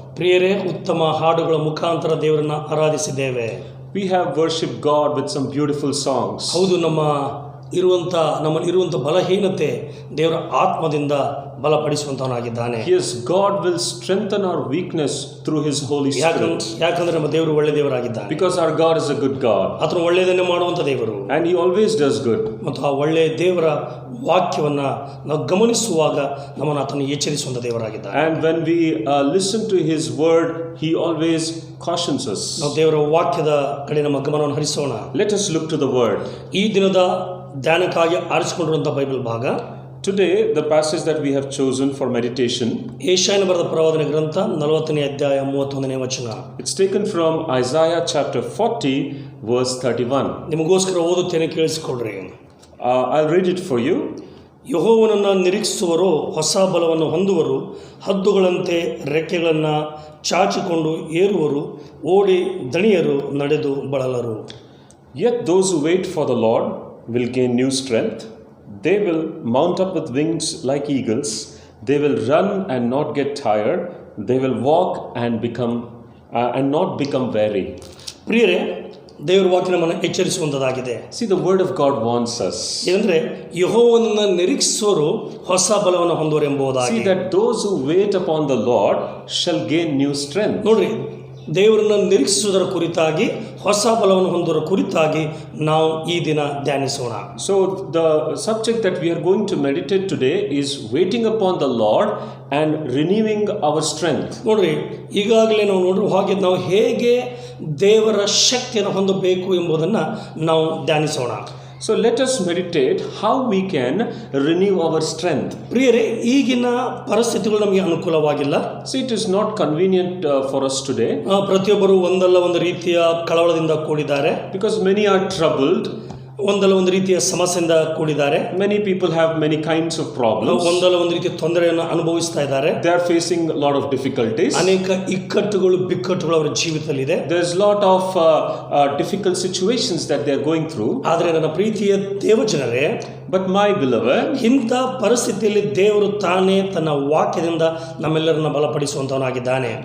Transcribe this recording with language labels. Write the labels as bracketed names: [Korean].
[Kannada] ಪ್ರಿಯರೇ, ಉತ್ತಮ ಹಾಡುಗಳ ಮುಖಾಂತರ ದೇವರನ್ನ ಆರಾಧಿಸಿದ್ದೇವೆ. [English] We have worshipped God with some beautiful songs. [Kannada] ಹೌದು, ನಮ್ಮಲ್ಲಿರುವಂಥ ಬಲಹೀನತೆ ದೇವರ ಆತ್ಮದಿಂದ ಬಲಪಡಿಸುವಂತವನಾಗಿದ್ದಾನೆ. [English] Yes, God will strengthen our weakness through His Holy Spirit. [Kannada] ಯಾಕಂದ್ರೆ ನಮ್ಮ ದೇವರು ಒಳ್ಳೆ ದೇವರಾಗಿದ್ದಾನೆ. [English] Because our God is a good God. [Kannada] ಆತನು ಒಳ್ಳೆಯದನ್ನೇ ಮಾಡುವಂಥ ದೇವರು. [English] And He always does good. [Kannada] ಮತ್ತು ಆ ಒಳ್ಳೆಯ ದೇವರ ವಾಕ್ಯವನ್ನ ನಾವು ಗಮನಿಸುವಾಗ ನಮ್ಮನ್ನು ಆತನು ಎಚ್ಚರಿಸುವಂಥ ದೇವರಾಗಿದ್ದಾನೆ. [English] And when we listen to His word, He always cautions us. [Kannada] ನಾವು ದೇವರ ವಾಕ್ಯದ ಕಡೆ ನಮ್ಮ ಗಮನವನ್ನು ಹರಿಸೋಣ. [English] Let us look to the word. [Kannada] ಈ ದಿನದ ಧ್ಯಾನಕ್ಕಾಗಿ ಆರಿಸಿಕೊಂಡಿರುವಂಥ ಬೈಬಲ್ ಭಾಗ, [English] Today, the passage that we have chosen for meditation, [Kannada] ಯೆಶಾಯನ ಬರೆದ ಪ್ರವಾದನೆ ಗ್ರಂಥ 40ನೇ ಅಧ್ಯಾಯ 31ನೇ ವಚನ. [English] it's taken from Isaiah chapter 40, verse 31. [Kannada] ನಿಮಗೋಸ್ಕರ ಓದುತ್ತೇನೆ, ಕೇಳಿಸಿಕೊಳ್ಳ್ರಿ. [English] I'll read it for you. [Kannada] ಯೆಹೋವನನ್ನು ನಿರೀಕ್ಷಿಸುವರು ಹೊಸ ಬಲವನ್ನು ಹೊಂದುವರು, ಹದ್ದುಗಳಂತೆ ರೆಕ್ಕೆಗಳನ್ನು ಚಾಚಿಕೊಂಡು ಏರುವರು, ಓಡಿ ದಣಿಯರು, ನಡೆದು ಬಳಲರು. [English] Yet those who wait for the Lord will gain new strength. They will mount up with wings like eagles. They will run and not get tired. They will walk and not become weary. [Kannada] ಪ್ರಿಯರೇ, ದೇವರ ವಾಕ್ಯ ನಮ್ಮನ್ನು ಎಚ್ಚರಿಸುವಂಥದ್ದಾಗಿದೆ. [English] See, the word of God warns us. [Kannada] ಏನಂದ್ರೆ, ಯೆಹೋವನನ್ನು ನಿರೀಕ್ಷಿಸುವರು ಹೊಸ ಬಲವನ್ನು ಹೊಂದುವರು ಎಂಬುದಾಗಿ. [English] See that those who wait upon the Lord shall gain new strength. [Kannada] ನೋಡ್ರಿ, ದೇವರನ್ನು ನಿರೀಕ್ಷಿಸುವುದರ ಕುರಿತಾಗಿ, ಹೊಸ ಬಲವನ್ನು ಹೊಂದುವುದರ ಕುರಿತಾಗಿ ನಾವು ಈ ದಿನ ಧ್ಯಾನಿಸೋಣ. [English] So the subject that we are going to meditate today is waiting upon the Lord and renewing our strength. [Kannada] ನೋಡ್ರಿ, ಈಗಾಗಲೇ ನಾವು ನೋಡ್ರಿ ಹಾಗೆ ನಾವು ಹೇಗೆ ದೇವರ ಶಕ್ತಿಯನ್ನು ಹೊಂದಬೇಕು ಎಂಬುದನ್ನು ನಾವು ಧ್ಯಾನಿಸೋಣ. [English] So let us meditate how we can renew our strength. [Kannada] ಪ್ರಿಯರೇ, ಈಗಿನ ಪರಿಸ್ಥಿತಿಗಳು ನಮಗೆ ಅನುಕೂಲವಾಗಿಲ್ಲ. [English] See, it is not convenient for us today. [Kannada] ಪ್ರತಿಯೊಬ್ಬರು ಒಂದಲ್ಲ ಒಂದು ರೀತಿಯ ಕಳವಳದಿಂದ ಕೂಡಿದ್ದಾರೆ. [English] Because many are troubled. [Kannada] ಒಂದಲ್ಲ ಒಂದು ರೀತಿಯ ಸಮಸ್ಯೆಯಿಂದ ಕೂಡಿದ್ದಾರೆ. [English] Many people have many kinds of problems. [Kannada] ಒಂದಲ್ಲ ಒಂದು ರೀತಿಯ ತೊಂದರೆಯನ್ನು ಅನುಭವಿಸ್ತಾ ಇದ್ದಾರೆ. [English] They are facing a lot of difficulties. [Kannada] ಅನೇಕ ಇಕ್ಕಟ್ಟುಗಳು, ಬಿಕ್ಕಟ್ಟುಗಳು ಅವರ ಜೀವಿತದಲ್ಲಿದೆ. [English] There's a lot of difficult situations that they are going through. [Kannada] ಆದರೆ ನನ್ನ ಪ್ರೀತಿಯ ದೇವಜನರೇ, [English] But my beloved, [Kannada] ಇಂಥ ಪರಿಸ್ಥಿತಿಯಲ್ಲಿ ದೇವರು ತಾನೇ ತನ್ನ ವಾಕ್ಯದಿಂದ ನಮ್ಮೆಲ್ಲರನ್ನ ಬಲಪಡಿಸುವಂತವನಾಗಿದ್ದಾನೆ.